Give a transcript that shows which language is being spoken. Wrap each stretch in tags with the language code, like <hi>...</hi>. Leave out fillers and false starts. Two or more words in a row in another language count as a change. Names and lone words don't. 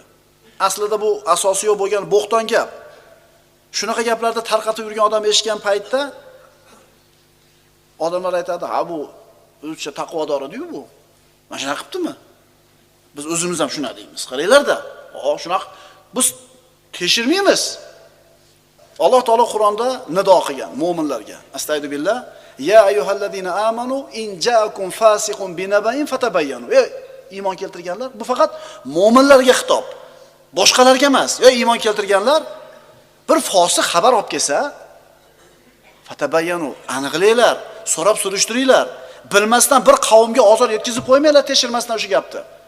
<uz>Aslida bu asosiy bo'lgan bo'xton gap. Shunaqa gaplarni tarqatib yurgan odam eshitgan paytda odamlar aytadi, "Ha bu o'zicha taqvodor edi-yu bu. Mana shunaqa qilibdimi? Biz o'zimiz ham shuna deymiz. Qaranglar-da. Shunaqa biz tekshirmaymiz." Alloh taolo Qur'onda nido qilgan mu'minlarga.</uz> <ar>أستغفر الله يا أيها الذين آمنوا إن جاءكم فاسق بنبإ فتبينوا.</ar> <uz>Iymon keltirganlar, bu faqat mu'minlarga xitob. Boshqalarga emas. Iymon keltirganlar bir fosiq xabar olib kelsa, fatabayyanu, aniqlanglar, so'rab surishtiringlar. Bilmasdan bir qavmga ozor yetkazib qo'ymanglar, tekshirmasdan shu gapni.</uz>